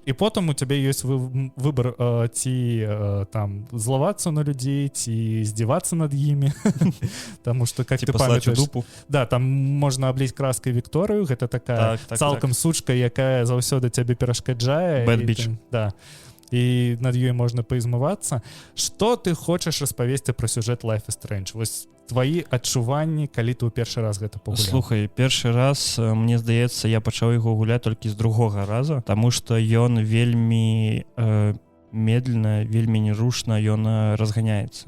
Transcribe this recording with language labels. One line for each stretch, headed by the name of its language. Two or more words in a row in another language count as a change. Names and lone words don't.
Belarusian: І потым у цябе ёсць выбор ці там злавацца на людзей, ці здзівацца над імі. Таму што как ты памятаеш, дупу. Да, там можна абліць краскай Вікторыю, гэта такая цалкам сучка, якая заўсёды цябе перашкаджае.
English: Bad bitch.
Belarusian: Да. І над ёй можна паізмывацца. Што ты хочаш распавесці пра сюжэт Life is Strange? Вось твои адчуванні, калі ты ў першы раз гэта пагуляў? Слухай, першы раз, мне здаецца, я пачаў яго гуляць толькі з другога раза, таму што ён вельмі медленно, вельмі нерушна, ён разганяецца.